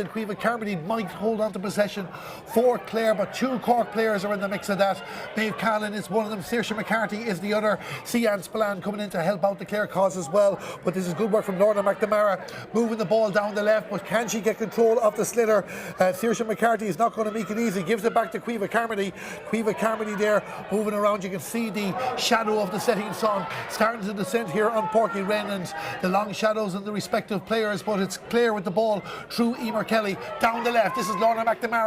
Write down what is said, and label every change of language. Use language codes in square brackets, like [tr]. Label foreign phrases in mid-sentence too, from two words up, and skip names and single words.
[en] Caoimhe Carmody might hold on to possession for Clare, but 2 Cork players are in the mix of that. Maeve Callan is one of them, Saoirse McCarthy is the other. Sian Spillane coming in to help out the Clare cause as well, but this is good work from Lorna McNamara, moving the ball down the left, but can she get control of the sliotar? Saoirse McCarthy is not going to make it easy, gives it back to Caoimhe Carmody. Caoimhe Carmody there moving around. You can see the shadow of the setting sun starting to descend here on Porky Wren, and the long shadows of the respective players, but it's Clare with the ball through Emer Kelly down the left. This is Lorna McNamara.